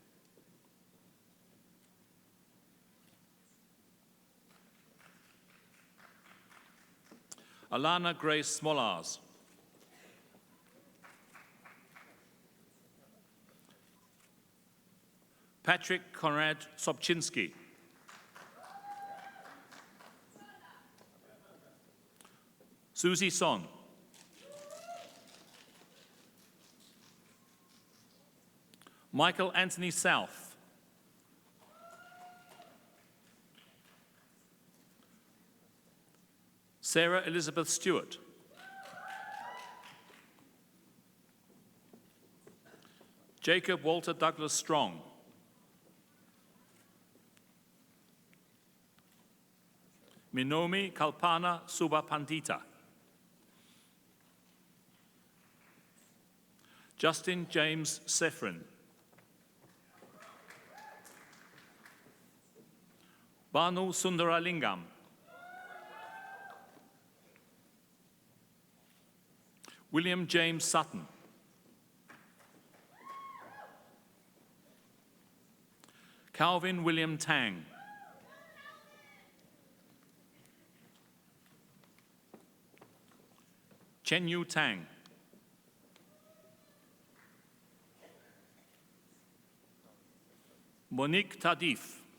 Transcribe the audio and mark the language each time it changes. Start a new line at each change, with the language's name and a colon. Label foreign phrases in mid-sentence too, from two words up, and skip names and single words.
English: Alana Grace Smolars. Patrick Konrad Sobczynski. Susie Son. Michael Anthony South. Sarah Elizabeth Stewart. Jacob Walter Douglas Strong. Minomi Kalpana Subha Pandita. Justin James Sefrin. Banu Sundaralingam. William James Sutton. Calvin William Tang. Chen Yu Tang. Monique Tadif.